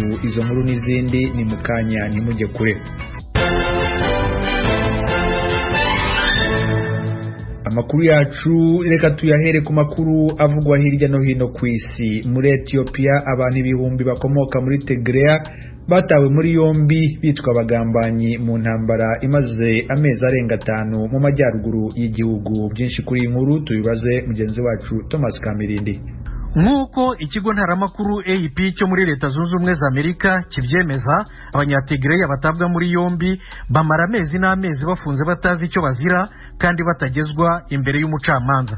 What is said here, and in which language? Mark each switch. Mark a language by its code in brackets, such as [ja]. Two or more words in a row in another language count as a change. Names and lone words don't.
[rw] Izo nkuru n'izindi ni mukanya ntimujye kure. Amakuru yacu reka tuyahere ku makuru avugwa hirya no hino ku isi. Muri Ethiopia abantu ibihumbi bakomoka muri Tigray batawe muri yombi bitwa abagambanyi mu ntambara imaze amezi arenga 5 mu majyaruguru y'igihugu. Byinshi kuri inkuru tubibaze mugenzi wacu Thomas Kamirindi. Nk'uko ikigo ntaramakuru AP cyo muri Leta Zunze Ubumwe za Amerika kibyemeza, abanyatigray batabwa muri yombi bamara amezi n'amezi bafunze batazi icyo bazira kandi batagezwa imbere y'umucamanza.